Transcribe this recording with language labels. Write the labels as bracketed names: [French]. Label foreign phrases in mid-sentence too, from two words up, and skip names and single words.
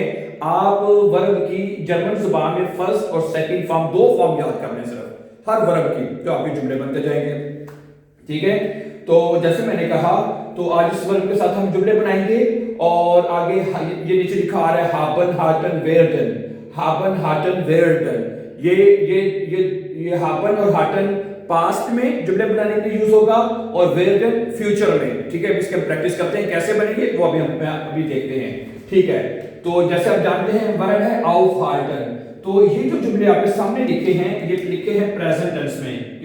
[Urdu] آپ ورب کی جرمن زبان میں فرسٹ اور [English] second form 2 form [Urdu] یاد کرنے صرف ہر ورب کی، تو آپ کے جملے بنتے جائیں گے. ٹھیک ہے، تو جیسے میں نے کہا، تو آج اس ورب کے ساتھ ہم جملے بنائیں گے. اور آگے یہ نیچے لکھا آ رہا ہے [German] haben hatten werden। haben hatten werden, [Urdu] یہ haben اور hatten پاسٹ میں جملے بنانے کے لیے یوز ہوگا اور werden فیوچر میں. ٹھیک ہے، اس کے پریکٹس کرتے ہیں کیسے بنیں گے وہ ابھی دیکھتے ہیں. ٹھیک ہے، تو جیسے آپ جانتے ہیں ورب ہے aufhalten. تو یہ جو جملے آپ کے سامنے لکھے ہیں یہ لکھے ہیں ये लिखे हैं [English] present tense [Urdu] میں.